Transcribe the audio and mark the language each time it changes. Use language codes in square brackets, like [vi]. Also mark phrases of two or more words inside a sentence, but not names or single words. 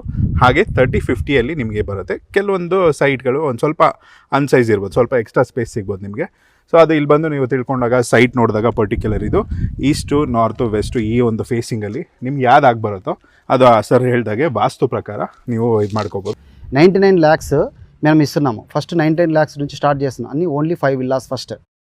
[kn] ಹಾಗೆ 30-50 ಅಲ್ಲಿ ನಿಮಗೆ ಬರುತ್ತೆ. ಕೆಲವೊಂದು ಸೈಟ್ಗಳು ಒಂದು ಸ್ವಲ್ಪ ಅನ್ಸೈಜ್ ಇರ್ಬೋದು, ಸ್ವಲ್ಪ [en] extra space [kn] ಸಿಗ್ಬೋದು ನಿಮಗೆ. ಸೊ ಅದು ಇಲ್ಲಿ ಬಂದು ನೀವು ತಿಳ್ಕೊಂಡಾಗ ಸೈಟ್ ನೋಡಿದಾಗ ಪರ್ಟಿಕ್ಯುಲರ್ ಇದು ಈಸ್ಟು, ನಾರ್ತು, ವೆಸ್ಟು ಈ ಒಂದು ಫೇಸಿಂಗಲ್ಲಿ ನಿಮ್ಗೆ ಯಾವ್ದಾಗಿ ಬರುತ್ತೋ ಅದು ಸರ್ ಹೇಳ್ದಾಗೆ ವಾಸ್ತು ಪ್ರಕಾರ ನೀವು ಇದು ಮಾಡ್ಕೋಬೋದು. [te] 99 lakhs మేము ఇస్తున్నాము. ఫస్ట్ 99 lakhs నుంచి స్టార్ట్ చేస్తున్నాం. అన్ని [en] only 5 villas [te] ఫస్ట్.